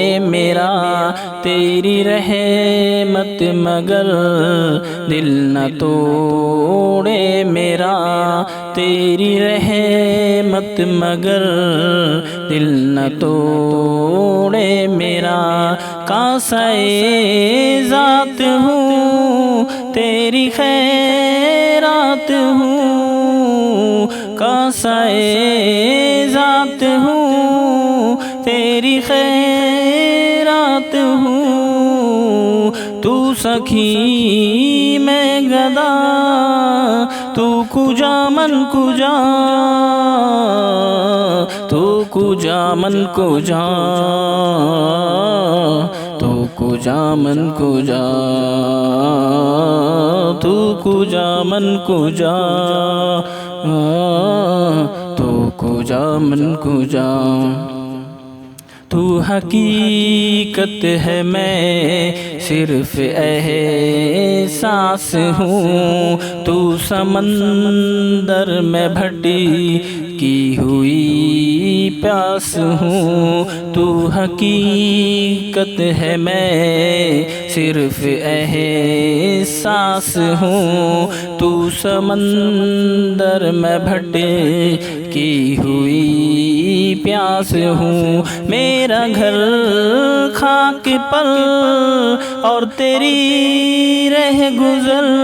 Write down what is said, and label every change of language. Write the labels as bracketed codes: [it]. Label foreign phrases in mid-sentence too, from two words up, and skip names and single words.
[ur] میرا تیری رحمت مگر دل نہ توڑے میرا تیری رحمت مگر دل نہ توڑے میرا کاسہ ذات ہوں تیری خیرات ہوں کاسہ ذات ہوں تیری خیرات ہوں تو سخی میں گدا [fa] تو کجا من کجا تو کجا من کجا تو کجا من کجا تو کجا من کجا تو کجا من کجا [ur] تو حقیقت ہے میں صرف احساس ہوں تو سمندر میں بھٹی کی ہوئی پیاس ہوں تو حقیقت ہے میں صرف احساس ہوں تو سمندر میں بھٹی کی ہوئی پیاس ہوں میرا گھر خاک پر اور تیری رہ گزر